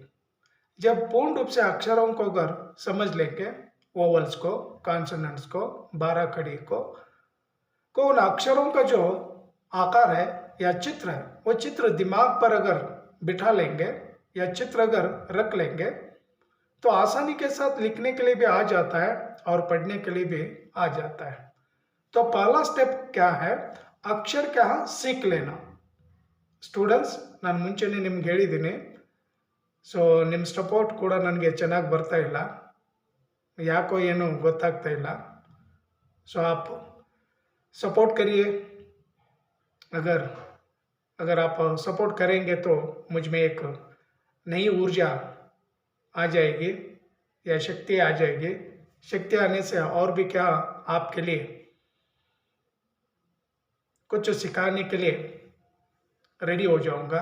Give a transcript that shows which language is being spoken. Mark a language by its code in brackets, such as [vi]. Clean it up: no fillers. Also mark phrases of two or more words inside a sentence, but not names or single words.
[hi] जब पूर्ण रूप से अक्षरों को अगर समझ लेंगे, वोवल्स को, कॉन्सोनेंट्स को, 12 खड़ी को उन अक्षरों का जो आकार है या चित्र है, वो चित्र दिमाग पर अगर बिठा लेंगे या चित्र अगर रख लेंगे तो आसानी के साथ लिखने के लिए भी आ जाता है और पढ़ने के लिए भी आ जाता है। तो पहला स्टेप क्या है, अक्षर क्या सीख लेना। [kn] ಸ್ಟೂಡೆಂಟ್ಸ್, ನಾನು ಮುಂಚೆನೇ ನಿಮ್ಗೆ ಹೇಳಿದ್ದೀನಿ, ನಿಮ್ಮ ಸಪೋರ್ಟ್ ಕೂಡ ನನಗೆ ಚೆನ್ನಾಗಿ ಬರ್ತಾ ಇಲ್ಲ, ಯಾಕೋ ಏನು ಗೊತ್ತಾಗ್ತಾ ಇಲ್ಲ। [hi] आप सपोर्ट करिए। अगर अगर आप सपोर्ट करेंगे तो मुझ में एक नई ऊर्जा आ जाएगी या शक्ति आ जाएगी। शक्ति आने से और भी क्या आपके लिए कुछ सिखाने के लिए रेडी हो जाऊंगा।